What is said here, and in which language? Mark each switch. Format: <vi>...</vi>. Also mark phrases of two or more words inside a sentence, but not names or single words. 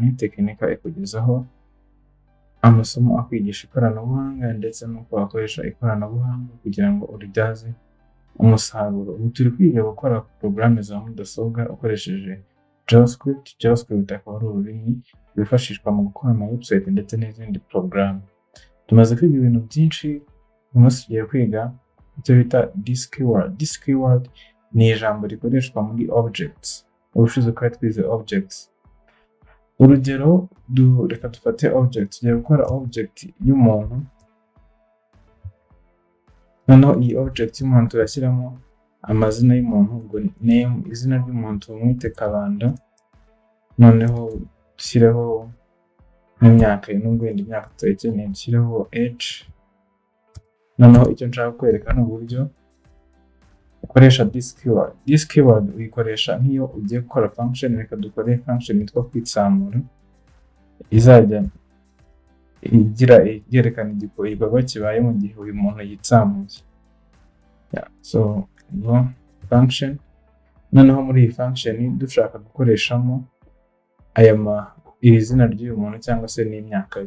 <rw>Tekinika ikugezaho amasomo akwigisha ikoranabuhanga ndetse n'uko wakoresha ikoranabuhanga kugira ngo uribyaze umusaruro. Ubu turi kwiga gukora porogaramu za mudasobwa ukoresheje JavaScript. JavaScript akaba ari ururimi rwifashishwa mu gukora ama website ndetse n'izindi porogaramu. Tumaze kwiga ibintu byinshi, uyu munsi tugiye kwiga icyo bita</rw> <en>this keyword. This keyword</en> <rw>ni ijambo rikoreshwa muri objects. Ubushize twari twize objects. Urugero, reka dufate object. Tugiye gukora object y'umuntu, noneho iyi object y'umuntu turashyiramo amazina y'umuntu, ubwo name, izina ry'umuntu tumwite Kabanda, noneho dushyireho n'imyaka ye, nubwo wenda imyaka tutayikeneye dushyireho age. Noneho icyo nshaka kwereka ni uburyo ukoresha</rw> <en>this keyword. This keyword</en> <rw>uyikoresha nk'iyo ugiye gukora function. Reka dukore function yitwa kwitsamura, izajya yerekana igikorwa kibaye mu gihe uyu muntu yitsamuye.</rw> <en>So function,</en> <rw>noneho muri iyi function dushaka gukoreshamo iri zina ry'uyu muntu cyangwa se n'imyaka ye.</rw>